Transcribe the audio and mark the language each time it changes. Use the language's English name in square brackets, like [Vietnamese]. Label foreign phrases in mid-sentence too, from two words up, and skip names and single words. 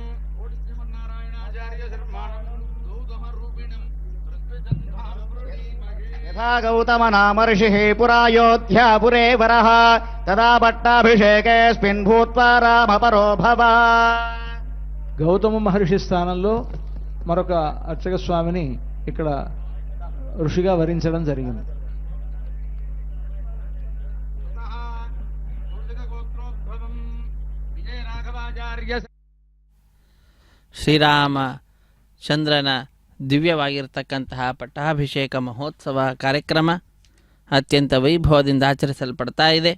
[Sanskrit] యథా గౌతమ నామర్షిః పురాయోధ్యాపురే వరః తదా పట్టాభిషేకేస్మిన్ భూత్వా రామపరో భవ. [Telugu] గౌతమ మహర్షి స్థానంలో మరొక అర్చక స్వామిని ఇక్కడ ఋషిగా వరించడం జరిగింది. [Kannada] ಶ್ರೀರಾಮಚಂದ್ರನ ದಿವ್ಯವಾಗಿರ್ತಕ್ಕಂತಹ ಪಟ್ಟಾಭಿಷೇಕ ಮಹೋತ್ಸವ ಕಾರ್ಯಕ್ರಮ ಅತ್ಯಂತ ವೈಭವದಿಂದ ಆಚರಿಸಲ್ಪಡ್ತಾ ಇದೆ.